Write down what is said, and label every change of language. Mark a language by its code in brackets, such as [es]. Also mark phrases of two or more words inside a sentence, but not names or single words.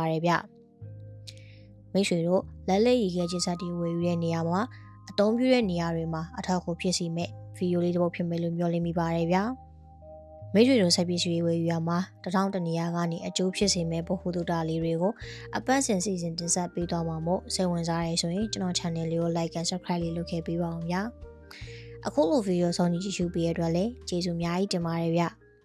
[my] ပါတယ်ဗျမိတ်ဆွေတို့လက်လက်ရေခဲချစ်ဆက်တွေဝယ်ယူတဲ့နေရာမှာအသုံးပြုတဲ့နေရာတွေမှာအထောက်အကူဖြစ်စီမဲ့ဗီဒီယိုလေးတစ်ပုဒ်ဖြစ်မယ်လို့မျှော်လင့်မိပါတယ်ဗျမိတ်ဆွေတို့ဆက်ပြီးရွေးဝေယူရမှာ1000တနေရာကနေအကျိုးဖြစ်စေမဲ့ဗဟုသုတလေးတွေကိုအပတ်စဉ်စီစဉ်တင်ဆက်ပေးသွားမှာမို့စိတ်ဝင်စားရဆိုရင်ကျွန်တော် channel လေးကို [en] like and subscribe [my] လေးလုပ်ခဲ့ပေးပါအောင်ဗျာအခုလိုဗီဒီယိုဆောင်ကြည့်ရှုပေးရတဲ့အတွက်လည်းကျေးဇူးအများကြီးတင်ပါတယ်ဗျ